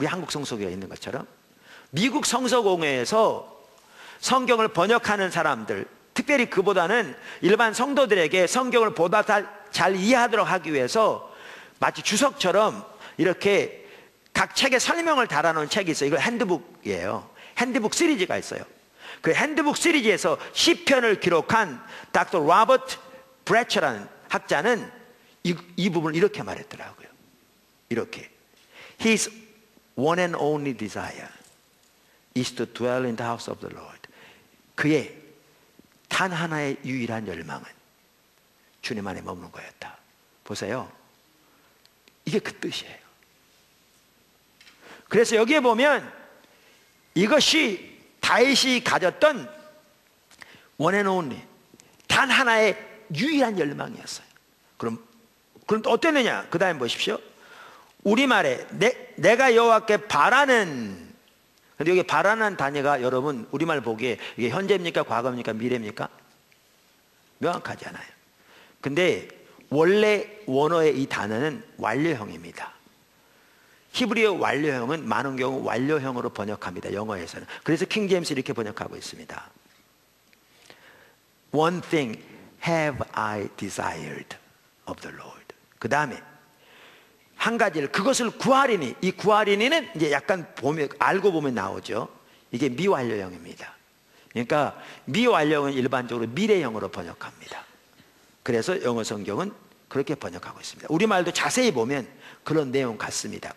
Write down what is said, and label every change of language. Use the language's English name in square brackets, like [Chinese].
[Korean] 우리 한국 성서공회가 있는 것처럼 미국 성서공회에서 성경을 번역하는 사람들, 특별히 그보다는 일반 성도들에게 성경을 보다 잘 이해하도록 하기 위해서 마치 주석처럼 이렇게 각 책에 설명을 달아놓은 책이 있어요. 이거 핸드북이에요. 핸드북 시리즈가 있어요. 그 핸드북 시리즈에서 시편을 기록한 닥터 로버트 브래처라는 학자는 이 부분을 이렇게 말했더라고요. 이렇게 [English] His one and only desire is to dwell in the house of the Lord. [Korean] 그의 단 하나의 유일한 열망은 주님 안에 머무는 거였다. 보세요. 이게 그 뜻이에요. 그래서 여기에 보면 이것이 다윗이 가졌던 one and only, 단 하나의 유일한 열망이었어요. 그럼 어땠느냐? 그 다음에 보십시오. 우리말에 내가 여호와께 바라는, 근데 여기 바라는 단어가 여러분 우리말 보기에 이게 현재입니까? 과거입니까? 미래입니까? 명확하지 않아요. 근데 원래 원어의 이 단어는 완료형입니다. 히브리어 완료형은 많은 경우 완료형으로 번역합니다. 영어에서는. 그래서 킹 제임스 이렇게 번역하고 있습니다. [English] One thing have I desired of the Lord. [Korean] 그 다음에 한 가지를, 그것을 구하리니, 이 구하리니는 이제 약간 보면, 알고 보면 나오죠. 이게 미완료형입니다. 그러니까 미완료형은 일반적으로 미래형으로 번역합니다. 그래서 영어 성경은 그렇게 번역하고 있습니다. 우리말도 자세히 보면 그런 내용 같습니다.